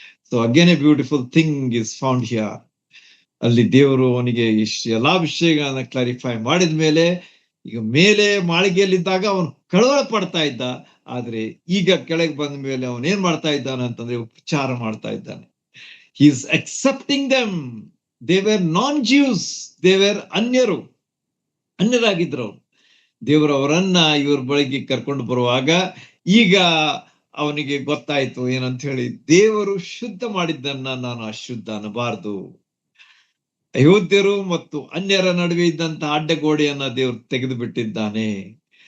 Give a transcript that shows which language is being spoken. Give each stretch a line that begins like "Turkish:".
English: So again a beautiful thing is found here.
Kannada: ಅಲ್ಲಿ ದೇವರು ಅವನಿಗೆ ಎಲ್ಲಾ ವಿಷಯಗಳನ್ನ ಕ್ಲಾರಿಫೈ ಮಾಡಿದ ಮೇಲೆ, ಈಗ ಮೇಲೆ ಮಾಳಿಗೆಯಲ್ಲಿದ್ದಾಗ ಅವನು ಕಳವಳ ಪಡ್ತಾ ಇದ್ದ, ಆದ್ರೆ ಈಗ ಕೆಳಗೆ ಬಂದ ಮೇಲೆ ಅವನ್ ಏನ್ ಮಾಡ್ತಾ ಇದ್ದಾನೆ ಅಂತಂದ್ರೆ ಉಪಚಾರ ಮಾಡ್ತಾ ಇದ್ದಾನೆ.
English: He is accepting them. They were non-Jews. They were
Kannada: ಅನ್ಯರಾಗಿದ್ರು. ದೇವರು ಅವರನ್ನ ಇವ್ರ ಬಳಿಗೆ ಕರ್ಕೊಂಡು ಬರುವಾಗ ಈಗ ಅವನಿಗೆ ಗೊತ್ತಾಯ್ತು ಏನಂತ ಹೇಳಿ, ದೇವರು ಶುದ್ಧ ಮಾಡಿದ್ದನ್ನ ನಾನು ಅಶುದ್ಧ ಅನ್ನಬಾರದು. ಅಯೋಧ್ಯರು ಮತ್ತು ಅನ್ಯರ ನಡುವೆ ಇದ್ದಂತ ಅಡ್ಡಗೋಡೆಯನ್ನ ದೇವರು ತೆಗೆದು ಬಿಟ್ಟಿದ್ದಾನೆ.